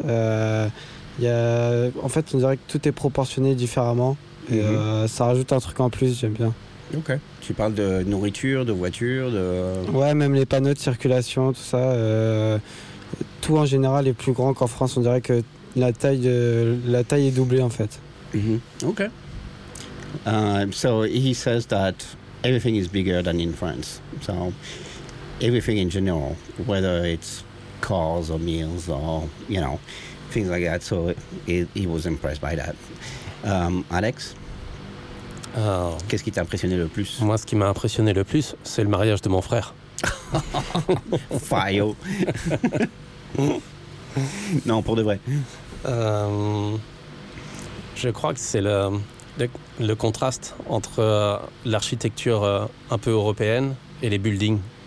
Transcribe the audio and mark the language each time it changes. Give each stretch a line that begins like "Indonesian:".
French: En fait, on dirait que tout est proportionné différemment. Et ça rajoute un truc en plus, j'aime bien. Ok. Tu parles de nourriture, de voiture, de... Ouais, même les panneaux de circulation, tout ça. Tout en général est plus grand qu'en France. On dirait que la taille est doublée, en fait. Mm-hmm. Ok.
English: So he says that everything is bigger than in France. So everything in general, whether it's cars or meals or, you know, things like that. So he was impressed by that.
French: Alex, qu'est-ce qui t'a impressionné le plus? Moi, ce qui m'a impressionné le plus, c'est le mariage de mon frère.
English: Fire.
French: Non, pour de vrai. Je crois que c'est le contraste entre l'architecture un peu européenne et les buildings.